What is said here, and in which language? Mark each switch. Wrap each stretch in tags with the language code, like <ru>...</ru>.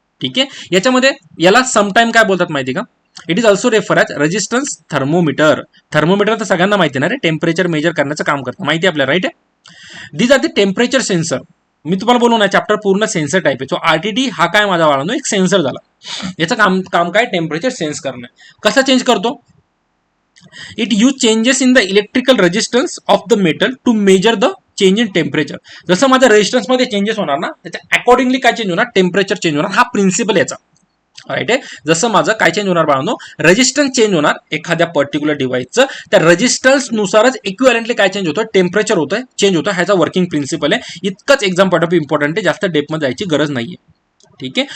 <mr>ठीक आहे, याच्यामध्ये याला समटाईम काय बोलतात माहिती का,</mr> <en>It is also refer as resistance thermometer.</en> <mr>Thermometer तर सगळ्यांना माहिती ना रे, टेम्परेचर मेजर करण्याचं काम करतं, माहिती आपल्याला, राईट आहे.</mr> <en>These are the temperature sensor.</en> <mr>मी तुम्हाला बोलू ना, चॅप्टर पूर्ण सेन्सर टाईप आहे. सो आरटीडी हा काय माझा वाळानो, एक सेन्सर झाला. याचं काम काय, टेम्परेचर सेन्स करणं. कसा चेंज करतो,</mr> <en>It use changes in the electrical resistance of the metal to measure the change in temperature.</en> <mr>जसं माझ्या रेजिस्टन्समध्ये चेंजेस होणार ना, त्याच्या अकॉर्डिंगली काय चेंज होणार, टेम्परेचर चेंज होणार. हा प्रिन्सिपल याचा, राईट आहे. जसं माझं काय चेंज होणार बाळांनो, रेजिस्टन्स चेंज होणार एखाद्या पर्टिक्युलर डिव्हाइसचं, त्या रेजिस्टन्सनुसारच इक्विव्हॅलेंटली काय चेंज होतं, टेम्परेचर होतं, चेंज होतं. ह्याचा वर्किंग प्रिन्सिपल आहे. इतकंच एक्झाम पॉईंट ऑफ इम्पॉर्टंट आहे, जास्त डेपमध्ये जायची गरज नाहीये. ठीक आहे.</mr>